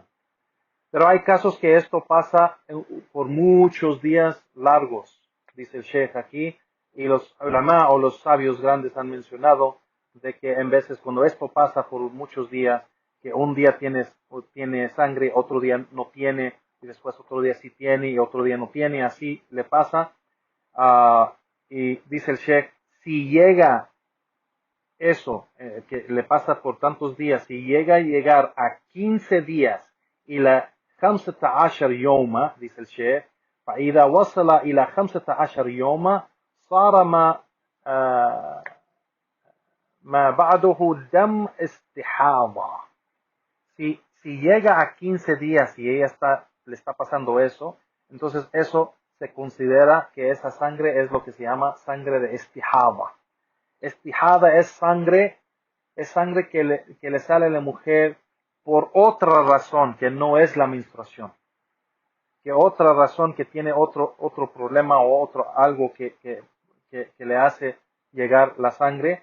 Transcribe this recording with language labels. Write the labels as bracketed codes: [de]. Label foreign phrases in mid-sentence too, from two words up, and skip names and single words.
[es] Pero hay casos que esto pasa por muchos días largos, dice el Sheikh aquí, y los ulama o los sabios grandes han mencionado de que en veces cuando esto pasa por muchos días, que un día tiene sangre, otro día no tiene, y después otro día sí tiene y otro día no tiene, así le pasa. Y dice el Sheikh, si llega eso, que le pasa por tantos días, si llega a llegar a 15 días y la 15 يوما, dice el Sheikh, [ar] فإذا وصل إلى 15 يوما صار ما بعده دم استحاضة. [es] Si llega a 15 días y ella le está pasando eso, entonces eso se considera que esa sangre es lo que se llama sangre de istihada. Estijada es sangre que le sale a la mujer por otra razón que no es la menstruación, que otra razón que tiene otro problema o algo que le hace llegar la sangre.